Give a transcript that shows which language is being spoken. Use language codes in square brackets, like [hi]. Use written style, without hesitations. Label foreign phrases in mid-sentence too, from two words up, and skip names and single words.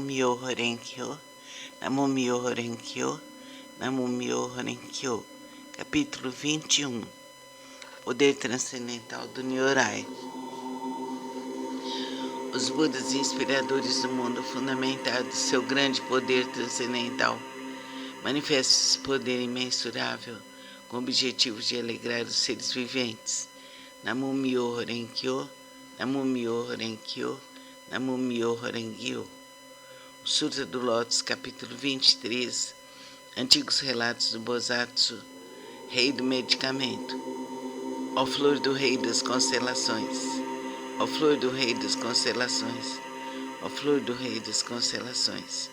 [ja] 妙法蓮華経、南無妙法蓮華経、南無妙法蓮華経, [pt] capítulo 21, Poder Transcendental do Nyorai. Os Budas inspiradores do mundo fundamentados seu grande poder transcendental manifestam esse poder imensurável com o objetivo de alegrar os seres viventes. [ja] 南無妙法蓮華経、南無妙法蓮華経、南無妙法蓮華経. [pt] Sutra do Lótus, capítulo 23, Antigos Relatos do Bosatsu, Rei do Medicamento. Ó flor do Rei das Constelações, ó flor do Rei das Constelações, ó flor do Rei das Constelações.